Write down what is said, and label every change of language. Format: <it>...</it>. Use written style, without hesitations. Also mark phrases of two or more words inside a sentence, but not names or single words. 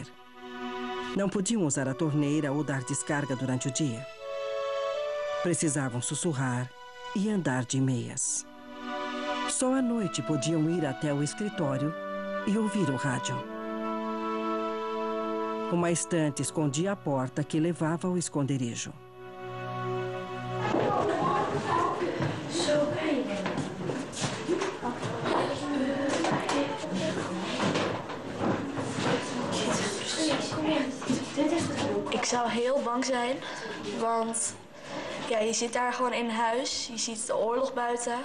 <pt>Não podiam usar a torneira ou dar descarga durante o dia. Precisavam sussurrar, e andar de meias. Só à noite podiam ir até o escritório e ouvir o rádio. Uma estante escondia a porta que levava ao esconderijo.</pt> <nl>Ik zou heel bang zijn, want ja, je zit daar gewoon in huis, je ziet de oorlog buiten.</nl>